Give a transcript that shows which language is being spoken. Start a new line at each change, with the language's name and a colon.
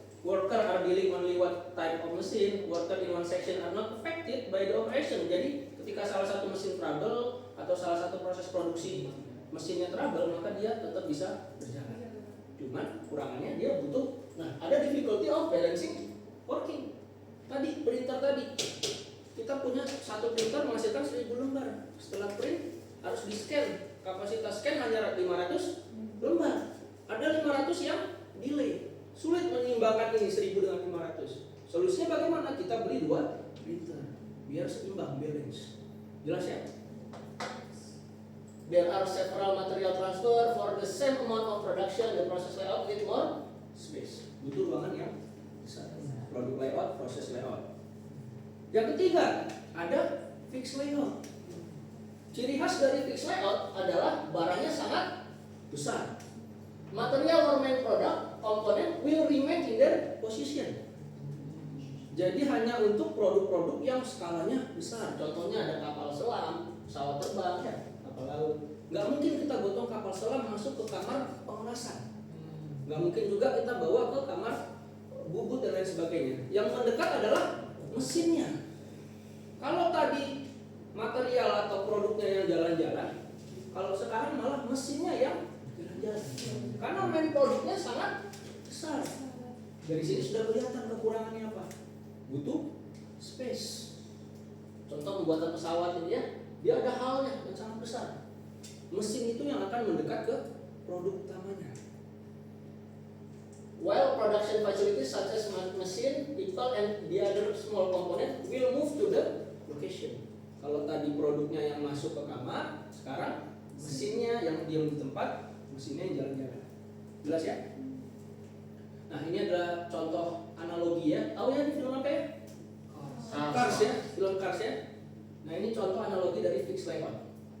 English: Worker are dealing only what type of machine. Worker in one section are not affected by the operation.
Indonesian: Jadi ketika salah satu mesin trouble atau salah satu proses produksi mesinnya trouble, maka dia tetap bisa berjalan. Cuman kekurangannya dia butuh.
English: Nah, ada difficulty of balancing working.
Indonesian: Tadi printer tadi kita punya satu printer menghasilkan 1000 lembar. Setelah print harus di scan. Kapasitas scan hanya 500 lembar. Ada 500 yang delay. Sulit menyeimbangkan ini 1000 dengan 500. Solusinya bagaimana? Kita beli 2 printer biar seimbang, balance. Jelas ya?
English: There are several material transfer for the same amount of production. The process layout need more space.
Indonesian: Butuh ruangan yang besar. Product layout, proses layout. Yang ketiga, ada fixed layout. Ciri khas dari fixed layout adalah barangnya sangat besar.
English: Material or main product component will remain in their position.
Indonesian: Jadi hanya untuk produk-produk yang skalanya besar. Contohnya ada kapal selam, pesawat terbang, ya, kapal laut. Nggak mungkin kita gotong kapal selam masuk ke kamar pengelasan. Nggak mungkin juga kita bawa ke kamar bubut dan lain sebagainya. Yang mendekat adalah mesinnya. Kalau tadi material atau produknya yang jalan-jalan, kalau sekarang malah mesinnya yang jalan-jalan. Karena main produknya sangat besar. Dari sini sudah kelihatan kekurangannya apa? Butuh space. Contoh pembuatan pesawat ini ya, dia ada halnya yang sangat besar. Mesin itu yang akan mendekat ke produk utamanya.
English: While production facilities such as machine, people, and the other small component will move to the location.
Indonesian: Kalau tadi produknya yang masuk ke kamar, sekarang mesinnya yang diam di tempat, mesinnya yang jalan-jalan. Jelas ya? Nah, ini adalah contoh analogi ya. Tahu ya ini film apa ya? Cars ya, film Cars ya. Nah, ini contoh analogi dari fixed layout.